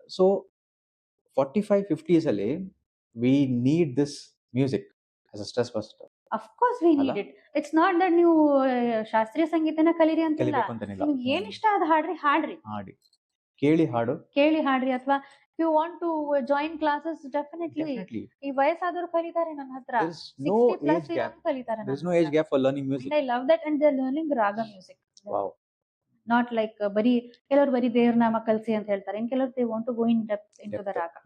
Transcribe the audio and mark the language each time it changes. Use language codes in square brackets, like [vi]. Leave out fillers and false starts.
[en] so 45-50s [kn] ಅಲ್ಲಿ [en] We need this music as a stress buster. Of course we need it. It's not that [kn] ನೀವು ಶಾಸ್ತ್ರೀಯ ಸಂಗೀತನ ಕಲೀರಿ ಅಂತಿಲ್ಲ, ನಿಮ್ಗೆ ಏನ್ ಇಷ್ಟ ಅದ ಹಾಡ್ರಿ, ಕೇಳಿ ಹಾಡ್ರಿ. ಅಥವಾ [en] you want to join classes, definitely. [kn] ಈ ವಯಸ್ಸಾದವರು ಕಲಿತಾರೆ ನನ್ನ ಹತ್ರ, 60+ ಕಲಿತಾರೆ. [en] There's no age gap for learning music. And I love that, and they're learning raga music. Wow. Not like [kn] ಕೆಲವರು ಬರೀ ದೇವ್ರ ನಾಮ ಕಲಿಸಿ ಅಂತ ಹೇಳ್ತಾರೆ, ಇನ್ ಕೆಲವರು [en] they want to go in depth into the raga.